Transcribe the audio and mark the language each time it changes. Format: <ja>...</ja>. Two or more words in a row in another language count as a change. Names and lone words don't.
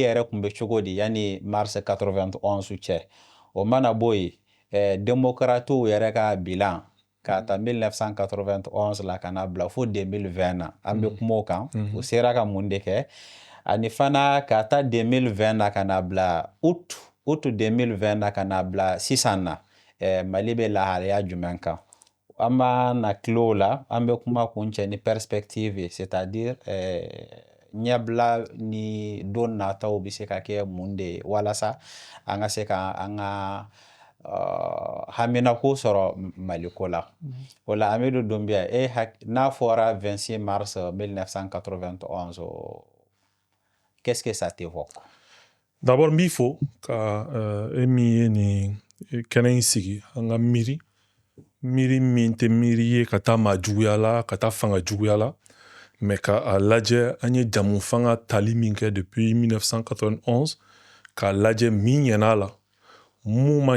<bm>yɛrɛ tun bɛ cogo di yani mars 91 cɛ o mana bɔ yen démocratew yɛrɛ ka bilan k'a ta 1991 la ka na bila fo 2020 na an bɛ kuma o kan o sera ka mun de kɛ ani fana k'a ta 2020 na ka na bila août 2020 na ka na bila sisan na Mali bɛ lahalaya jumɛn kan an b'a na tilo la an bɛ kuma kun cɛ ni</bm> <fr>perspective c'est-à-dire</fr> <bm>ɲɛbila ni don nataw bɛ se ka kɛ mun de ye walasa an ka se ka an ka haminako sɔrɔ Maliko la o la Amidu Dunbiya n'a fɔra 26 mars 1991</bm> <fr>qu'est-ce que ça t'évoque?</fr> <bm>D'abord n b'i fo ka e min ye nin kɛnɛ in sigi an ka miiri min tɛ miiri ye ka taa maa juguya la ka taa fanga juguya la mais ka a lajɛ an ye jamu fanga tali min kɛ depuis 1991 k'a lajɛ min ɲɛna la mun ma</bm>